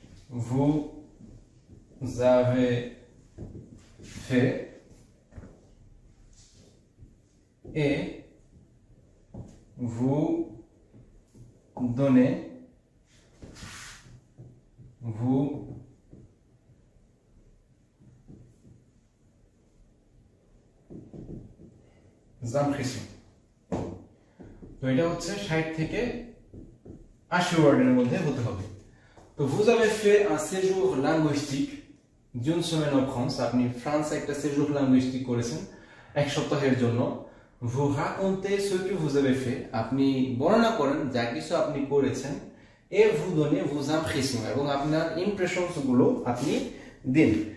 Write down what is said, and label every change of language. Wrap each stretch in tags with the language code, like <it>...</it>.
<fr>vous avez fait et vous donnez vous impressions।</fr> <bn>তো এটা হচ্ছে 60 থেকে 80 ওয়ার্ডের মধ্যে হতে হবে।</bn> <fr>তো vous avez fait un séjour linguistique d'une semaine en France।</fr> <bn>আপনি ফ্রান্সে একটা séjour linguistique করেছেন এক সপ্তাহের জন্য।</bn> <fr>vous racontez ce que vous avez fait,</fr> <bn>আপনি বর্ণনা করেন যা কিছু আপনি করেছেন,</bn> <fr>et vous donnez vos impressions,</fr> <bn>এবং আপনার ইমপ্রেশনস গুলো আপনি দিন।</bn>